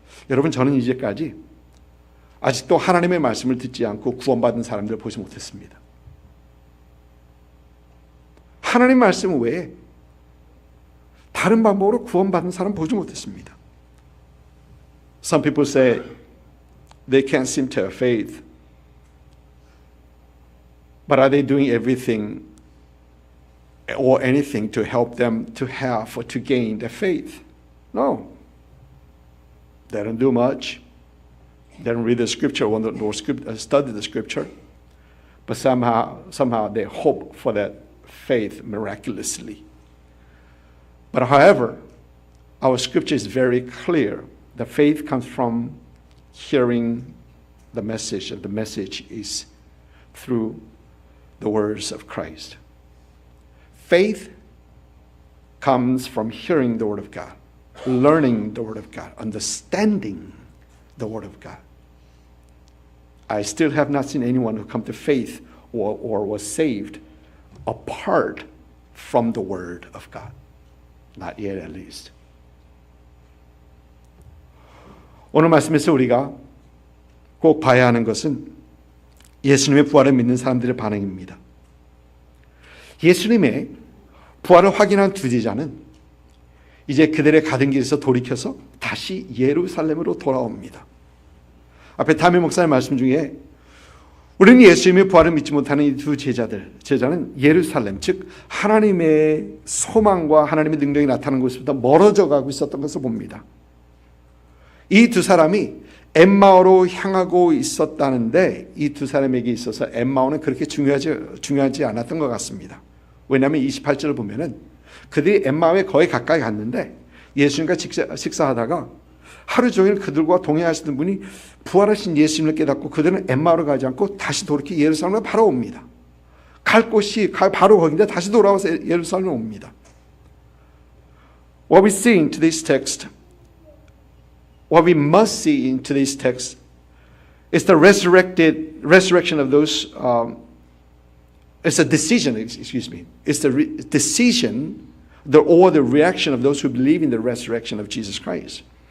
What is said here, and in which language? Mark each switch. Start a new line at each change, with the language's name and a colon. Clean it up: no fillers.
Korean: 여러분, 저는 이제까지 아직도 하나님의 말씀을 듣지 않고 구원받은 사람들을 보지 못했습니다. 하나님 말씀 외에 다른 방법으로 구원받은 사람 보지 못했습니다.
English: Some people say they can't seem to have faith. But are they doing everything or anything to help them to have or to gain their faith? No. They don't do much. They don't read the scripture or study the scripture. But somehow they hope for that faith miraculously. But however, our scripture is very clear. The faith comes from hearing the message, and the message is through the words of Christ. Faith comes from hearing the Word of God, learning the Word of God, understanding the Word of God. I still have not seen anyone who come to faith or was saved apart from the Word of God. Not yet, at least.
Korean: 오늘 말씀에서 우리가 꼭 봐야 하는 것은 예수님의 부활을 믿는 사람들의 반응입니다. 예수님의 부활을 확인한 두 제자는 이제 그들의 가던 길에서 돌이켜서 다시 예루살렘으로 돌아옵니다. 앞에 담임 목사의 말씀 중에 우리는 예수님의 부활을 믿지 못하는 이 두 제자는 예루살렘, 즉 하나님의 소망과 하나님의 능력이 나타나는 곳부터 멀어져 가고 있었던 것을 봅니다. 이 두 사람이 엠마오로 향하고 있었다는데 이 두 사람에게 있어서 엠마오는 그렇게 중요하지 않았던 것 같습니다. 왜냐하면 28절을 보면은 그들이 엠마오에 거의 가까이 갔는데 예수님과 식사하다가 하루 종일 그들과 동행하시는 분이 부활하신 예수님을 깨닫고 그들은 엠마오로 가지 않고 다시 돌이켜 예루살렘으로 바로 옵니다. 갈 곳이 바로 거기인데 다시 돌아와서 예루살렘에 옵니다.
English: What we see in today's text, what we must see in today's text is the resurrection of those. It's a decision. Excuse me. It's the decision, or the reaction of those who believe in the resurrection of Jesus Christ.